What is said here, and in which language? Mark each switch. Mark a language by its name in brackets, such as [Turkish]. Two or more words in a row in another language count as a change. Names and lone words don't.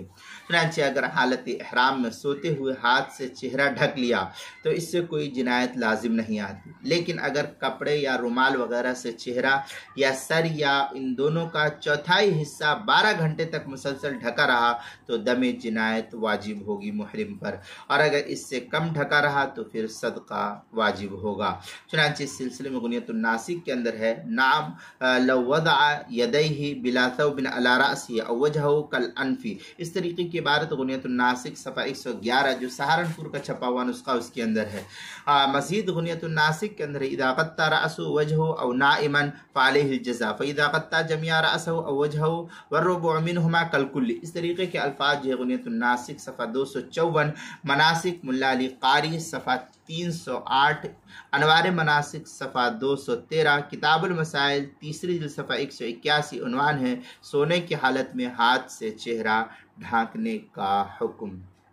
[Hindi] चुनांचे अगर हालत इहराम में सोते हुए हाथ से चेहरा ढक लिया तो इससे कोई जिनायत लाजिम नहीं आती, लेकिन अगर कपड़े या रुमाल वगैरह से चेहरा या सर या इन दोनों का चौथाई हिस्सा 12 घंटे तक मुसलसल ढका रहा तो दमे जिनायत वाजिब होगी मुहरिम पर, और अगर इससे कम ढका रहा तो फिर सदका वाजिब होगा। चुनांचे इस सिलसिले में गुनियतुन नासिक के अंदर है, [Arabic] نام لو وضع يديه بلا ثوب على رأسه أو وجهه كل أنفي. [Hindi] इस तरीके की इबारत गुनियतुन नासिक सफ़ा 111 जो सहारनपुर का छपा हुआ नुस्खा उसके अंदर है। मज़ीद गुनियतुन नासिक के अंदर [Arabic] إذا غطى رأسه وجهه أو نائما فعليه الجزاء فإذا غطى جميع رأسه أو وجهه والربع منهما كالكلي. [Hindi] इस तरीके के अल्फाज जो है गुनियतुन नासिक सफ़ा 254, मनासिक मुल्ला अली क़ारी सफ़ा 308, अनवार मनासिक सफ़ा 213, किताबुल मसाइल तीसरी जिल्द सफ़ा 181 उन्वान है सोने की हालत में हाथ से चेहरा ढांकने का हुक्म।